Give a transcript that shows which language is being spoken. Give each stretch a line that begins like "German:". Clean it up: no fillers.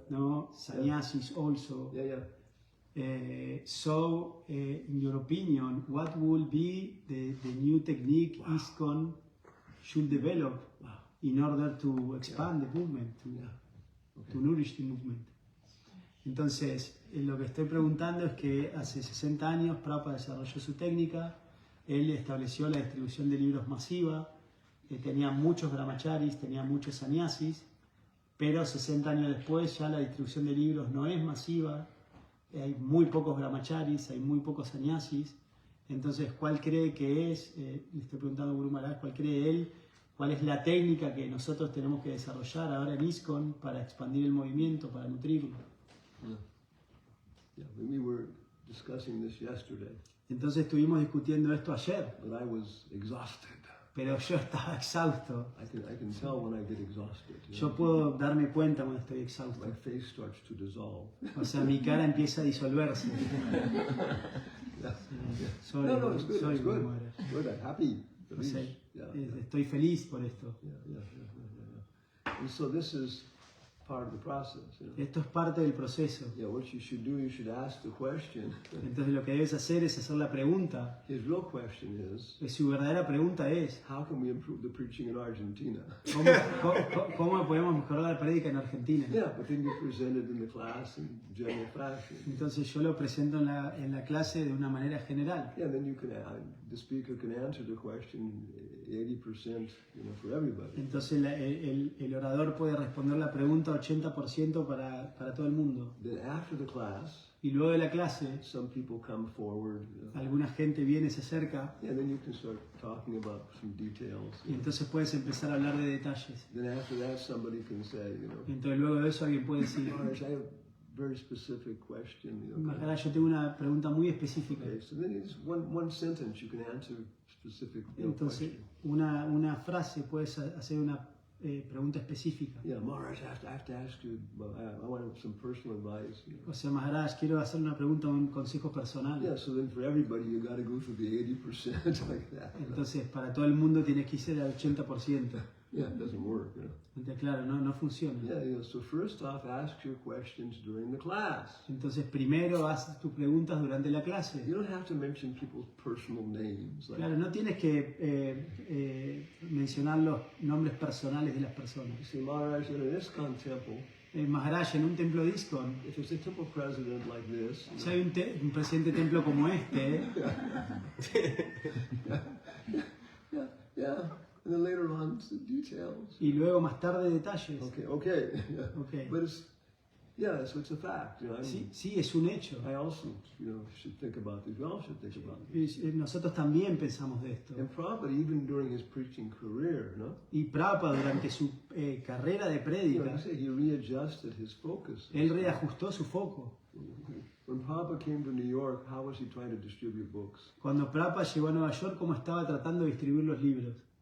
English: No, sannyasis also. Yeah. So, in your opinion, what will be the new technique ISKCON should develop in order to expand the movement, to nourish the movement?
Spanish: Entonces, lo que estoy preguntando es que hace 60 años Prabhupada desarrolló su técnica, él estableció la distribución de libros masiva, tenía muchos brahmacharis, tenía muchos sannyasis, pero 60 años después ya la distribución de libros no es masiva, hay muy pocos brahmacharis, hay muy pocos sannyasis. Entonces, ¿cuál cree que es? Le estoy preguntando a Guru Maharaj, ¿cuál cree él? ¿Cuál es la técnica que nosotros tenemos que desarrollar ahora en ISKCON para expandir el movimiento, para nutrirlo?
English: Yeah. We were discussing this yesterday,
Spanish: Entonces estuvimos discutiendo esto ayer,
English: but I was exhausted.
Spanish: pero yo estaba exhausto.
English: I can tell when I get exhausted.
Spanish: Yo puedo darme cuenta cuando estoy exhausto.
English: My face starts to dissolve.
Spanish: O sea, mi cara empieza a disolverse.
English: Yeah.
Spanish: Soy,
English: No, it's good.
Spanish: soy
English: It's good. Guru Maharaj. Good. I'm happy.
Spanish: O
English: Please.
Spanish: sea,
English: Yeah.
Spanish: estoy feliz por esto.
English: Yeah. And so this is part of the process.
Spanish: Esto es parte del proceso.
English: Yeah. What you should do, you should ask the question.
Spanish: Entonces lo que debes hacer es hacer la pregunta.
English: His real question is,
Spanish: Su verdadera pregunta es,
English: how can we improve the preaching in Argentina?
Spanish: ¿cómo podemos mejorar la prédica en Argentina?
English: Yeah, but then you present it in the class in general fashion.
Spanish: Entonces yo lo presento en la clase de una manera general.
English: Yeah, then you can, the speaker can answer the question 80%, for everybody.
Spanish: Entonces el orador puede responder la pregunta 80% para todo el mundo.
English: Then after the class,
Spanish: Y luego de la clase,
English: some people come forward.
Spanish: alguna gente viene, se acerca,
English: Yeah, then you can start talking about some details.
Spanish: y entonces puedes empezar a hablar de detalles.
English: Then after that, somebody can say,
Spanish: Entonces luego de eso alguien puede decir,
English: Maharaj, I have a very specific question.
Spanish: Maharaj, yo tengo una pregunta muy específica.
English: Okay, so then it's one sentence you can answer specific
Spanish: Entonces
English: question.
Spanish: una frase, puedes hacer una pregunta específica.
English: Yeah, Maharaj, I have to ask you, I want some personal advice.
Spanish: O sea, Maharaj, quiero hacer una pregunta, un consejo personal.
English: Yeah, so then for everybody, you got to go through the 80% like that.
Spanish: Entonces, para todo el mundo tienes que ir al 80%.
English: Yeah, it doesn't work.
Spanish: Entonces, claro, no funciona.
English: Yeah, so first off, ask your questions during the class.
Spanish: Entonces, primero haz tus preguntas durante la clase.
English: You don't have to mention people's personal names. Like,
Spanish: Claro, no tienes que mencionar los nombres personales de las personas.
English: you say, Maharaj, in an ISKCON temple,
Spanish: Maharaj, en un templo de ISKCON,
English: if there's a temple president like this,
Spanish: si hay un presidente de templo como este,
English: yeah, and then later on, some details.
Spanish: y luego más tarde detalles.
English: Okay. Okay. But it's it's a fact.
Spanish: Sí, es un hecho.
English: I also, should think about this. We all should think about this.
Spanish: Nosotros también pensamos de esto.
English: And Prabhupada, even during his preaching career,
Spanish: Y Prabhupada, durante su carrera de prédica,
English: he readjusted his focus.
Spanish: él reajustó su foco.
English: When Prabhupada came to New York, how was he trying to distribute books?
Spanish: Cuando Prabhupada llegó a Nueva York, ¿cómo estaba tratando de distribuir los libros?